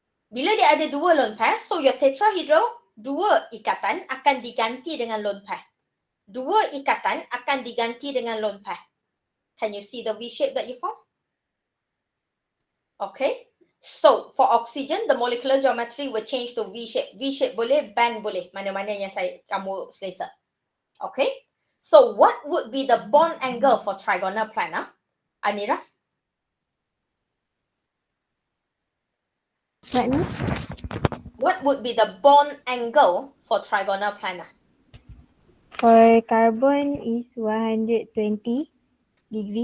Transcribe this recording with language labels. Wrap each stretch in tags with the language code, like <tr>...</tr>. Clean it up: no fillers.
<ms>Bila dia ada dua lone pair,</ms> <en>so your</en> <ms>tetrahedral, dua ikatan akan diganti dengan lone pair. Dua ikatan akan diganti dengan lone pair.</ms> <en>Can you see the V-shape that you form? Okay. So, for oxygen, the molecular geometry will change to V-shape.</en> <ms>V-shape boleh, band boleh. Mana-mana yang kamu selesa.</ms> <en>Okay. So, what would be the bond angle for trigonal planar? Anira? What ni? What would be the bond angle for trigonal planar? For carbon is 120 degree.</en>